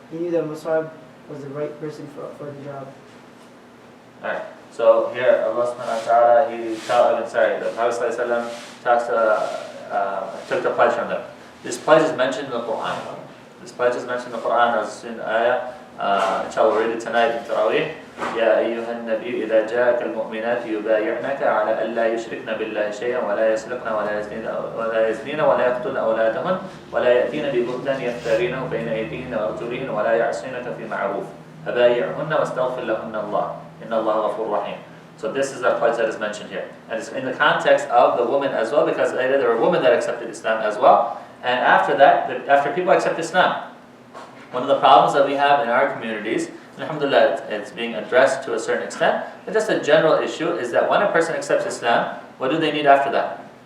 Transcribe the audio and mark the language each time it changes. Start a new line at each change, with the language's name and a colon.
English: He knew that Mus'ab was the right person for the job. Alright, so here Allah subhanahu wa ta'ala, the Prophet took the pledge from them. This pledge is mentioned in the Quran. This pledge is mentioned in the Quran as in ayah. Inshallah, we'll read it tonight in Taraweeh.
Arabic: يا أيها النبي إذا جاءك المؤمنات يبايعنك على ألا يشركن بالله شيئا ولا يسرقن ولا يزنين ولا يقتلن أولادهن ولا يأتين ببهتان يفترينه بين أيديهن وأرجلهن ولا يعصينك في معروف فبايعهن واستغفر لهن الله إن الله غفور رحيم.
English: So this is the pledge that is mentioned here, and it's in the context of the woman as well, because later there were women that accepted Islam as well. And after that, after people accept Islam, one of the problems that we have in our communities, alhamdulillah, it's being addressed to a certain extent, but just a general issue is that when a person accepts Islam, what do they need after that?